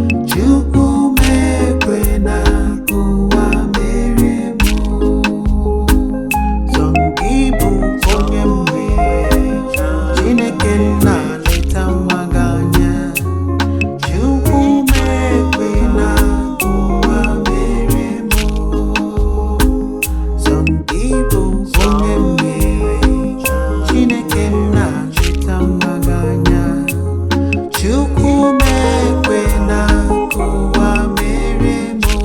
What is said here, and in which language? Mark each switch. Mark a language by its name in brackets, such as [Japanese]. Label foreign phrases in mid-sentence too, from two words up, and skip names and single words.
[Igbo] Chukwu m ekwe na ka ụwa merie m. Sọ m gị bụ onye mmeri, Chineke nna. leta nwa gị anya. Chukwu m ekwe na ụwa mere m. [English] Some people [Igbo] onye m mere. Chineke m na-leta nwa gị anya. Chukwu m ekwe na ụwa mere m.